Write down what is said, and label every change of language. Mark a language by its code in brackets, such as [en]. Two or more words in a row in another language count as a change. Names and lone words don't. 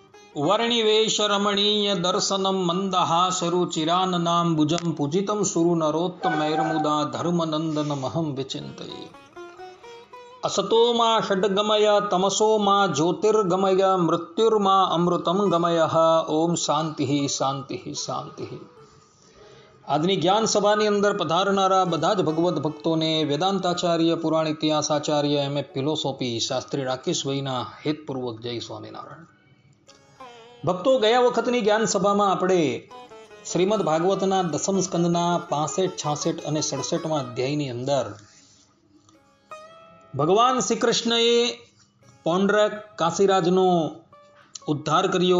[sa] वर्णिवेश रमणीय दर्शनम मंदहासरुचिराननाम्बुजं पूजितं सुरनरोत्तमैर्मुदा धर्मनंदन महं विचिन्तये। असतो मा षड्गमय तमसो मा ज्योतिर्गमय मृत्युर्मा अमृतं गमय। ओम शांति शांति शांति। [gu] આજની જ્ઞાન સભાની અંદર પધારનારા બધા જ ભગવદ્ ભક્તોને વેદાંતાચાર્ય પુરાણ ઇતિહાસાચાર્ય એમ.એ. ફિલોસોફી શાસ્ત્રી રાકેશભાઈના હેતપૂર્વક જય સ્વામિનારાયણ. ભક્તો, ગયા વખતની જ્ઞાન સભામાં આપણે શ્રીમદ ભાગવતના દસમ સ્કંદના 65, 66 અને 67માં અધ્યાયની અંદર ભગવાન શ્રી કૃષ્ણએ પૌંડરક કાશીરાજનો ઉદ્ધાર કર્યો.